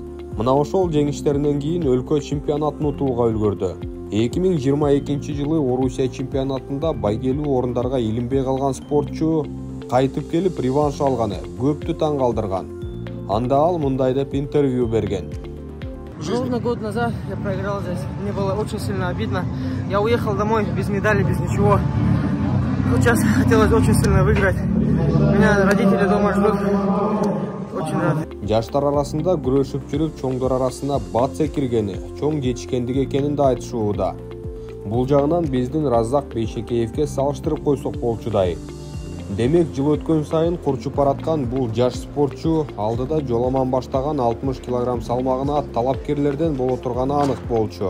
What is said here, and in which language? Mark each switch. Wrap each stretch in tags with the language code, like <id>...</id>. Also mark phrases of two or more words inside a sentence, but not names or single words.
<ky>Мына ошол жеңиштеринен кийин өлкө чемпионатын утууга үлгөрдү. 2022 жылы Орусия чемпионатында байгелүү орундарга илинбей калган спортчу кайтып келип реванш алганы көптү таң калтырган. Анда ал мындай деп интервью берген.</ky> <ru>Ровно год назад я проиграл здесь. Мне было очень сильно обидно. Я уехал домой без медали, без ничего. Сейчас хотелось очень сильно выиграть. Меня родители дома ждут. Очень рад.</ru> <ky>Жаштар арасында күрөшүп жүрүп, чоңдор арасына бат секиргени, чоң жетишкендик экенин да айтышууда. Бул жагынан биздин Раззак Бейшекеевке салыштырып койсок болчудай. Демек, жыл өткөн сайын курчуп бараткан бул жаш спортчу алдыда Жоламан баштаган 60 кг салмагына талапкерлерден боло турганы анык болчу.</ky>